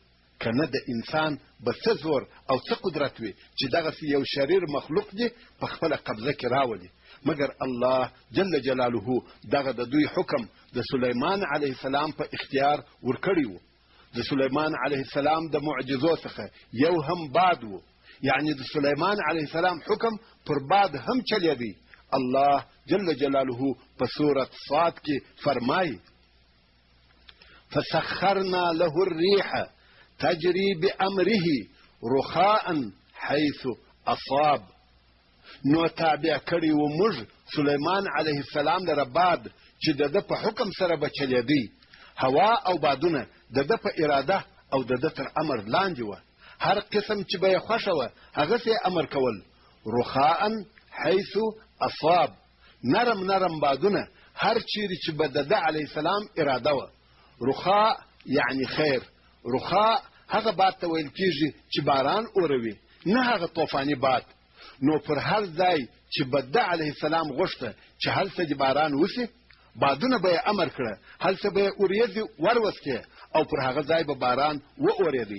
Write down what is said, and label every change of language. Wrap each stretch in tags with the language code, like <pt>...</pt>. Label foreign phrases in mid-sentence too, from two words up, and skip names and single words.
<ps>که نه د انسان به څه زور او څه قدرت وي چې دغسې یو شریر مخلوق دی په خپله قبضه کې راولي، مګر الله</ps> <ar>جل جلاله</ar> <ps>دغه د دوی حکم د سلیمان</ps> <ar>علیه السلام</ar> <ps>په اختیار ورکړی و. د سلیمان</ps> <ar>علیه السلام</ar> <ps>د معجزو څخه یو هم باد و، یعنی د سلیمان</ps> <ar>علیه السلام</ar> <ps>حکم پر باد هم چلیدی. الله</ps> <ar>جل جلاله</ar> <ps>په سورة صاد کې فرمایي:</ps> <ar>فسخرنا له الريح تجري بأمره رخاء حيث أصاب.</ar> <ps>نو تابع کړي و موږ سلیمان</ps> <ar>علیه السلام</ar> <ps>لره باد چې د ده په حکم سره به چلیدی. هوا او بادونه د ده په اراده او د ده تر امر لاندې وه. هر قسم چې به یې خوښه وه هغسې یې امر کول.</ps> <ar>رخاء حيث اصاب،</ar> <ps>نرم نرم بادونه هر چیرې چې به د ده</ps> <ar>علیه السلام</ar> <ps>اراده وه. رخاء یعنی خیر. رخاء هغه باد ته ویل کېږي چې باران اوروي، نه هغه طوفاني باد. نو پر هر ځای چې به ده</ps> <ar>علیه السلام</ar> <ps>غوښته چې هلته دې باران وسي، بادونه به یې امر کړه، هلته به یې اوریځې وروسکې او پر هغه ځای به باران واورېدی.</ps>